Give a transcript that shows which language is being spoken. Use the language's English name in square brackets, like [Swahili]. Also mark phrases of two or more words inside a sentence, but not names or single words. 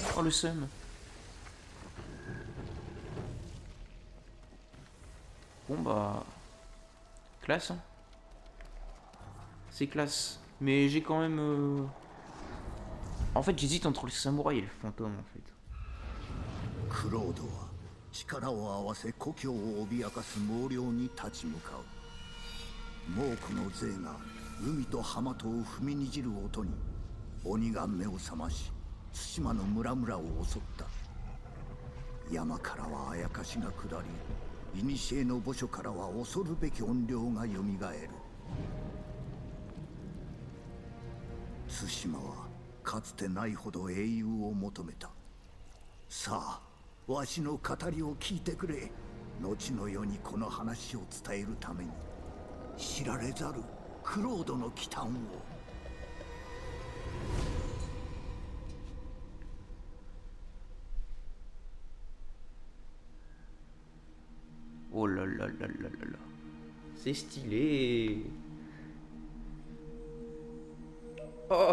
[French] Oh, le seum. Bon bah... Classe, hein. C'est classe. Mais j'ai quand même... En fait, j'hésite entre le samouraï et le fantôme, en fait. [Japanese] クロードは力を合わせ故郷を脅かす猛量に立ち向かう。猛虎の勢が海と浜とを踏みにじる音に鬼が目を覚まし対馬の村々を襲った。山からはあやかしが下り、古の墓所からは恐るべき怨霊がよみがえる。対馬はかつてないほど英雄を求めた。さあ、わしの語りを聞いてくれ。後の世にこの話を伝えるために知られざるクロードの帰還を。 [French] Oh là là là là là là. C'est stylé. Oh.